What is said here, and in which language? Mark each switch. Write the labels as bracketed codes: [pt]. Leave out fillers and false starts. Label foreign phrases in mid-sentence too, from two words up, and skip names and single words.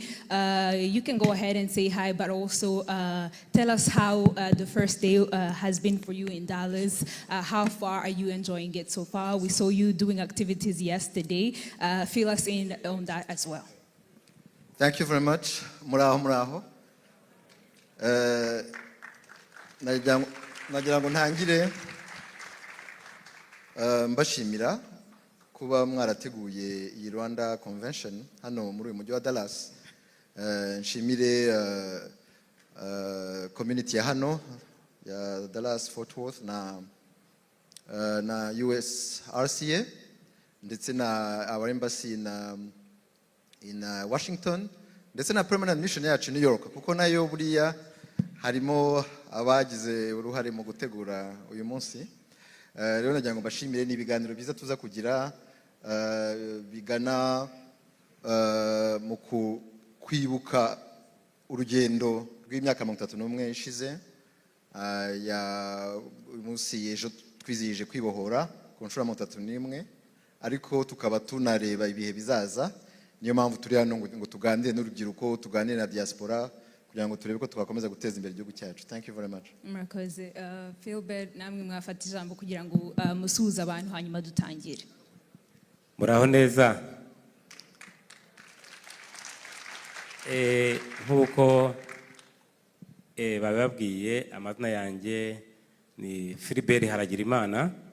[en] You can go ahead and say hi, but also tell us how the first day has been for you in Dallas. How far are you enjoying it so far? We saw you doing activities yesterday. Fill us in on that as well. Thank you very much. [rw] Muraho. Nagira ngo ntangire mbashimira kuba mwarateguye iyi Rwanda Convention hano muri uyu mujyi wa Dallas. Nshimire community ya hano ya Dallas Fort Worth na US RCA ndetse na [en] our embassy in Washington, [rw] ndetse na [en] permanent mission [rw] yacu New York, kuko nayo buriya harimo abagize uruhare mu gutegura uyu munsi. Rero nagira ngo mbashimire, ni ibiganiro byiza tuza kugira bigana mu kwibuka urugendo rw'imyaka 31 ishize ya umunsi ejo twizihije kwibohora ku nshuro 31, ariko tukaba tunareba ibihe bizaza. Niyo mpamvu turi hano ngo tuganire n'urubyiruko, tuganire na diaspora kugira ngo turebe ko twakomeza guteza imbere igihugu cyacu. [en] Thank you very much. [rw] Murakoze. Philbert, namwe mwafata ijambo kugira ngo musuhuze abantu hanyuma dutangire. Muraho neza. Nk'uko bababwiye, amazina yanjye ni Philbert Haragirimana.